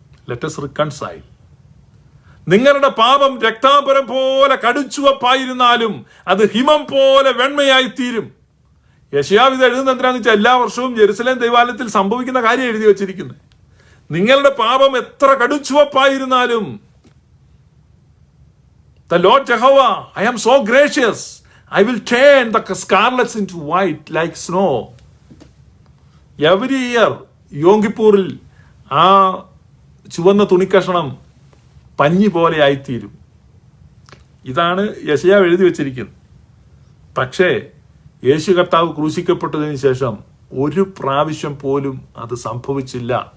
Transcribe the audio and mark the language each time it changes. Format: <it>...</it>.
<en>Let us reconcile.</en> <ml>നിങ്ങളുടെ പാപം രക്താംബരം പോലെ കടുച്ചുവപ്പായിരുന്നാലും അത് ഹിമം പോലെ വെണ്മയായി തീരും. യെശയ്യാവ് ഇത് എഴുതുന്ന എന്തിനാന്ന് വെച്ചാൽ എല്ലാ വർഷവും ജെറുസലേം ദൈവാലയത്തിൽ സംഭവിക്കുന്ന കാര്യം എഴുതി വെച്ചിരിക്കുന്നത്. നിങ്ങളുടെ പാപം എത്ര കടുച്ചുവപ്പായിരുന്നാലും,</ml> <en>The Lord Jehovah, I am so gracious, I will turn the scarlets into white like snow. Every year</en> <ml>യോം കിപ്പൂറിൽ ആ ചുവന്ന തുണിക്കഷണം പഞ്ഞി പോലെ ആയിത്തീരും. ഇതാണ് യെശയ്യാവ് എഴുതി വെച്ചിരിക്കുന്നത്. പക്ഷേ യേശു കർത്താവ് ക്രൂശിക്കപ്പെട്ടതിന് ശേഷം ഒരു പ്രാവശ്യം പോലും അത് സംഭവിച്ചില്ല.</ml>